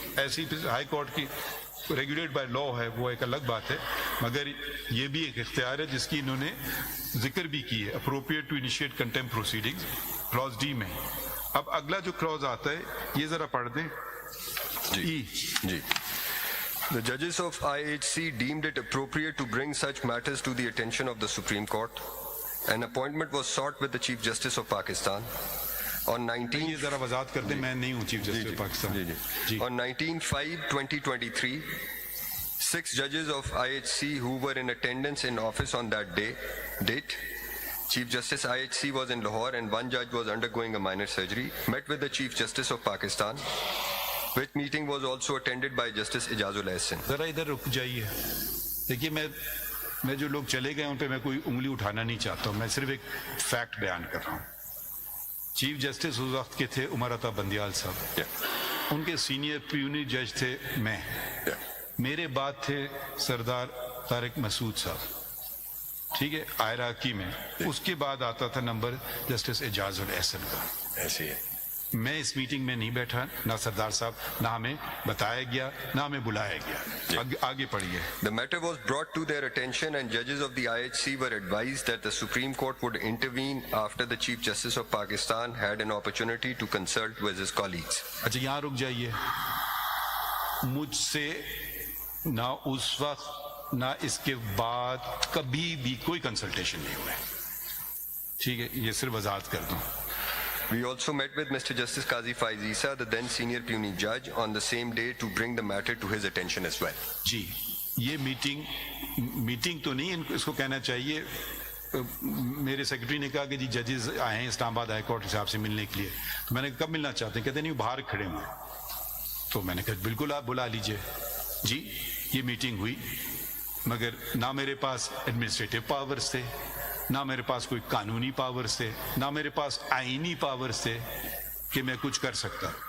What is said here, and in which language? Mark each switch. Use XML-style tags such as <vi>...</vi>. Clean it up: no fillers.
<ur>ایسی high court کی</ur> <en>regulate by law</en> <ur>ہے وہ ایک الگ بات ہے، مگر یہ بھی ایک اختیار ہے جس کی انہوں نے ذکر بھی کی ہے،</ur> <en>appropriate to initiate contempt proceedings,</en> <ur>Claus D میں. اب اگلا جو کلاز آتا ہے یہ ذرا پڑھ دیں. جی.</ur> <en>The judges of IHC deemed it appropriate to bring such matters to the attention of the Supreme Court. An appointment was sought with the Chief Justice of Pakistan. On 19</en> <ur>یہ ذرا وضاحت کر دیں، میں نہیں ہوں chief justice Pakistan.</ur> <en>On 19/5/2023, 6 judges of IHC who were in attendance in office on that date, Chief Justice IHC was in Lahore and one judge was undergoing a minor surgery, met with the Chief Justice of Pakistan, which meeting was also attended by Justice Ijazul Ahsan.</en> <ur>ذرا ادھر رک جائیے. دیکھیے میں جو لوگ چلے گئے ان پہ میں کوئی انگلی اٹھانا نہیں چاہتا ہوں، میں صرف ایک فیکٹ بیان کر رہا ہوں. چیف جسٹس اس وقت کے تھے عمر عطا بندیال صاحب، ان کے سینئر پیونی جج تھے میں، میرے بعد تھے سردار طارق مسعود صاحب، ٹھیک ہے، عراقی میں. اس کے بعد آتا تھا نمبر جسٹس اعجاز الاحسن کا. ایسے ہے. میں اس میٹنگ میں نہیں بیٹھا، نہ سردار صاحب، نہ ہمیں بتایا گیا نہ ہمیں بلایا گیا. آگے پڑھیے.</ur> <en>The matter was brought to their attention and judges of the IHC were advised that the Supreme Court would intervene after the Chief Justice of Pakistan had an opportunity to consult with his colleagues.</en> <ur>اچھا یہاں رک جائیے. مجھ سے نہ اس وقت نہ اس کے بعد کبھی بھی کوئی کنسلٹیشن نہیں ہوا ہے، ٹھیک ہے، یہ صرف وضاحت کر دوں.</ur> <en>We also met with Mr. Justice Qazi Faiz Isa, the then senior puisne judge, on the same day to bring the matter to his attention as well.</en> <ur>جی یہ میٹنگ تو نہیں، اس کو کہنا چاہیے. میرے سیکرٹری نے کہا کہ جی ججز آئے ہیں اسلام آباد ہائی کورٹ صاحب سے ملنے کے لیے، تو میں نے کب ملنا چاہتے ہیں؟ کہتے نہیں باہر کھڑے ہوں. تو میں نے کہا بالکل آپ بلا لیجئے. جی یہ میٹنگ ہوئی، مگر نہ میرے پاس ایڈمنسٹریٹو پاورز تھے، نہ میرے پاس کوئی قانونی پاورز تھے، نہ میرے پاس آئینی پاورز تھے کہ میں کچھ کر سکتا.</ur>